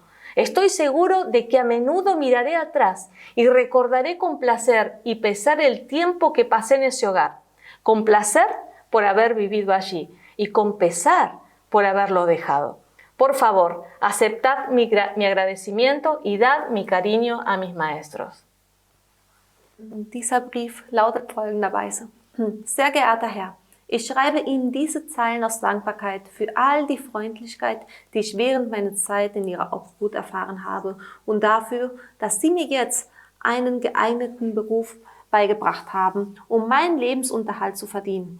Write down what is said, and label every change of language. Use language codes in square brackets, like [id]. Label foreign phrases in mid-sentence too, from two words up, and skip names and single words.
[es] Estoy seguro de que a menudo miraré atrás y recordaré con placer y pesar el tiempo que pasé en ese hogar. Con placer por haber vivido allí y con pesar por haberlo dejado. Por favor, aceptad mi agradecimiento y dad mi cariño a mis maestros. [de] Und dieser Brief lautet folgenderweise: Sehr geehrter Herr, ich schreibe Ihnen diese Zeilen aus Dankbarkeit für all die Freundlichkeit, die ich während meiner Zeit in Ihrer Obhut erfahren habe und dafür, dass Sie mir jetzt einen geeigneten Beruf beigebracht haben, um meinen Lebensunterhalt zu verdienen.